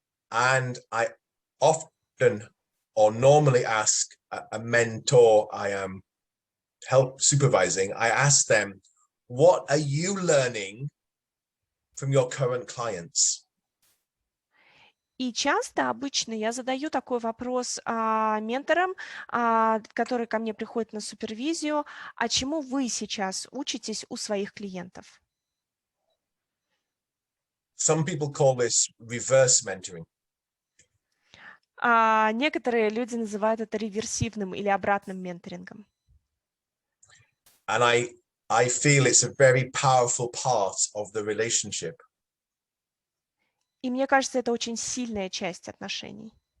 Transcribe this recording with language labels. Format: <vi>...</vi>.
<en>And I often or normally ask a mentor I am help supervising, I ask them, what are you learning from your current clients?</en> <ru>И часто, обычно я задаю такой вопрос менторам, которые ко мне приходят на супервизию, а чему вы сейчас учитесь у своих клиентов?</ru> <en>Some people call this reverse mentoring.</en> <ru>Некоторые люди называют это реверсивным или обратным менторингом.</ru> <en>And I feel it's a very powerful part of the relationship.</en> <ru>И мне кажется, это очень сильная часть отношений.</ru>